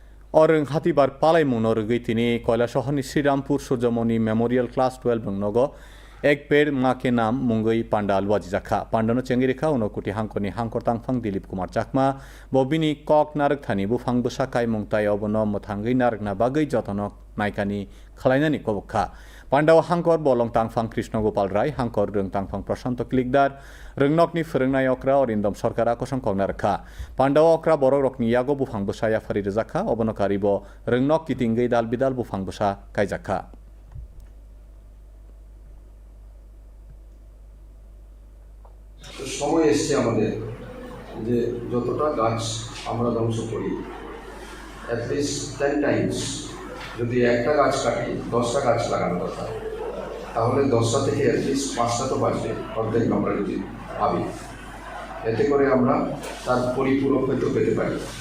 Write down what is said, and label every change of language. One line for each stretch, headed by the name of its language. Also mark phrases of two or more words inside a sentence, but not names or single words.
Kok Borok: Orang hatibar palaimun orgitini Kailasahani Srirampur Surjamoni Memorial Class 12 bangnogo ek पेड़ माँ के नाम मुंगई पांडाल वाजिजाखा पांडानो चेंगिरिखा उनोकुटी हांकोनी हांकोर तांगफां दिलीप कुमार चाकमा बबिनी कक नारक थानी बुफां बुसाखाय मुंगताय अबनो मथांगै नारकना बागै जतनक नायकानी खलायनानि कबखा पांडाव हांकोर बलं तांगफां कृष्ण गोपाल राय हांकोर रों तांगफां प्रशांत क्लिकदार रोंनकनि फोरोंनाय अक्रा अरिन्दम सरकारा कसंकंना रखा पांडाव अक्रा बर रकनि यागो बुफां बुसाया फारि रजाखा अबनकारिबो रोंनक कितिंगै दाल बिदाल बुफां बुसा कायजाखा
Bangla: সময় এসছে আমাদের যে যতটা গাছ আমরা ধ্বংস করি
English: at least 10 times
Bangla: যদি একটা গাছ কাটি 10টা গাছ লাগানো দরকার তাহলে 10টা থেকে
English: at least
Bangla: 5টা তো বাঁচবে অর্ধেক আমরা যদি ভাবি এতে করে আমরা তার পরিপূরক হয়তো পেতে পারি